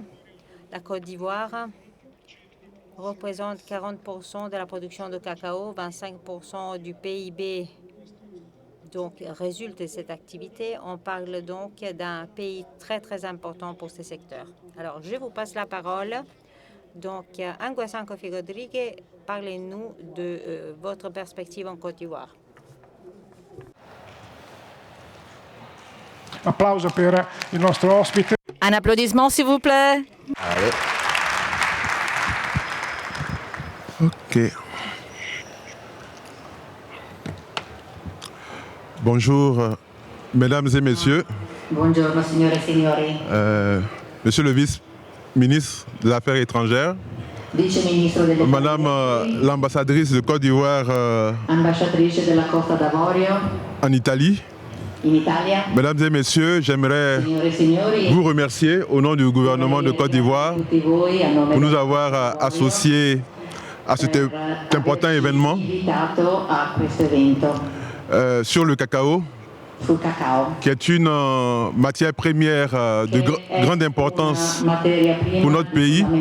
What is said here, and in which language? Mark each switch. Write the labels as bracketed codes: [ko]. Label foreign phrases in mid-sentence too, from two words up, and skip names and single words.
[fr] La Côte d'Ivoire représente 40% de la production de cacao, 25% du PIB donc résulte de cette activité. On parle donc d'un pays très très important pour ces secteurs. Alors, je vous passe la parole. Donc, Anguessane Kofi-Rodrigue, parlez-nous de votre perspective en Côte d'Ivoire. [it] Applauso per il nostro ospite. [fr] Un applaudissement, s'il vous plaît. Allez. Ok. Bonjour, mesdames et messieurs. [it] Buongiorno, signore e signori. [fr] Monsieur le vice-ministre des Affaires étrangères. [it] Vice-ministro delle [fr] Madame l'ambassadrice de Côte d'Ivoire [it] ambasciatrice della Costa d'Avorio [fr] en Italie. [it] in Italia. [fr] Mesdames et messieurs, j'aimerais vous remercier au nom du gouvernement de Côte d'Ivoire pour nous avoir associés à cet important événement sur le cacao, qui est une matière première de grande importance pour notre pays.